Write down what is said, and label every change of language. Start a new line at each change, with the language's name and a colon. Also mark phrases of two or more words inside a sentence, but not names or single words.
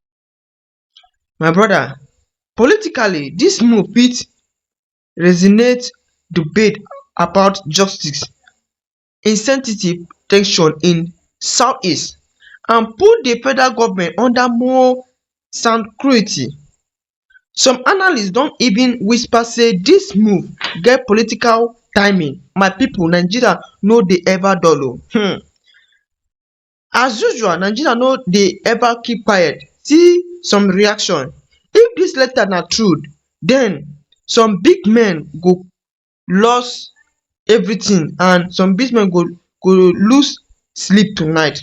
Nigerian Pidgin: My brother, politically, this move fit resonate debate about justice, insensitive tension in Southeast, and put the federal government under more scrutiny. Some analysts don even whisper say this move get political timing. My people, Nigeria no dey ever dull o. As usual, Nigeria no dey ever keep quiet. See some reaction. If this letter na true, then some big men go lose everything, and some big men go lose sleep tonight.